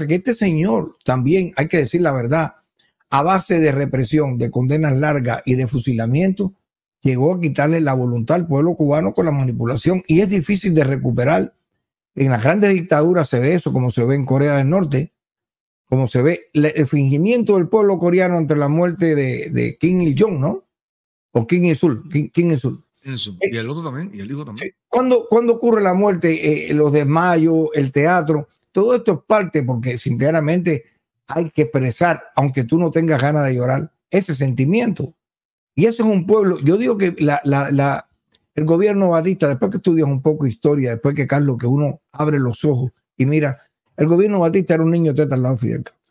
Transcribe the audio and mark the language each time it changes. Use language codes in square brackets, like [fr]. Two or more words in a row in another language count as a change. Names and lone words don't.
[es] Que este señor también, hay que decir la verdad, a base de represión, de condenas largas y de fusilamiento, llegó a quitarle la voluntad al pueblo cubano con la manipulación y es difícil de recuperar. En las grandes dictaduras se ve eso, como se ve en Corea del Norte, como se ve el fingimiento del pueblo coreano ante la muerte de Kim Il-jong, ¿no? O Kim Il-sul. Kim Il-sul. Y el otro también, y el hijo también. ¿Cuándo ocurre la muerte? Los desmayos, el teatro, todo esto es parte porque simplemente hay que expresar, aunque tú no tengas ganas de llorar, ese sentimiento. Y eso es un pueblo. Yo digo que el gobierno Batista, después que estudias un poco historia, después que Carlos, que uno abre los ojos y mira, el gobierno Batista era un niño teta al lado de Fidel Castro.